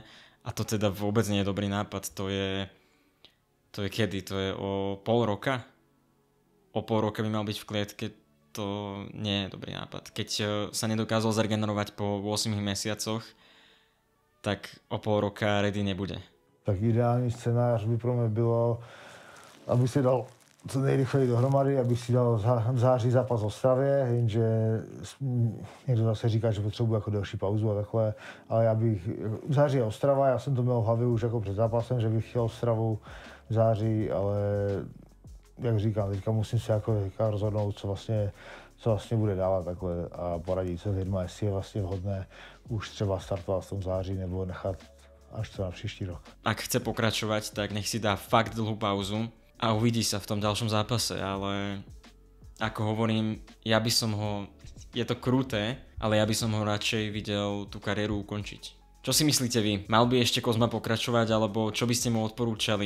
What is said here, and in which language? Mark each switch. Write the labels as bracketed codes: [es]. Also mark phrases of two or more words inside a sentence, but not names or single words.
[sk] A to teda vôbec nie je dobrý nápad. To je kedy? To je o pol roka? O pol roka by mal byť v klietke. To nie je dobrý nápad. Keď sa nedokázal zregenerovať po 8 mesiacoch, tak o pol roka ready nebude. [cs] Tak ideální scénář by pro mě bylo, aby si dal co nejrychleji dohromady, aby si dal v září zápas v Ostravě, jenže někdo zase říká, že potřebuje jako delší pauzu a takhle, ale já bych, v září je Ostrava, já jsem to měl v hlavě už jako před zápasem, že bych chtěl Ostravu v září, ale jak říkám, teďka musím si jako rozhodnout, co vlastně bude dávat takhle a poradit se s lidma, jestli je vlastně vhodné už třeba startovat v tom září nebo nechat až to na příští rok. [sk] Ak chce pokračovať, tak nech si dá fakt dlhú pauzu a uvidí sa v tom ďalšom zápase, ale ako hovorím, ja by som ho, je to kruté, ale ja by som ho radšej videl tú kariéru ukončiť. Čo si myslíte vy? Mal by ešte Kozma pokračovať, alebo čo by ste mu odporúčali?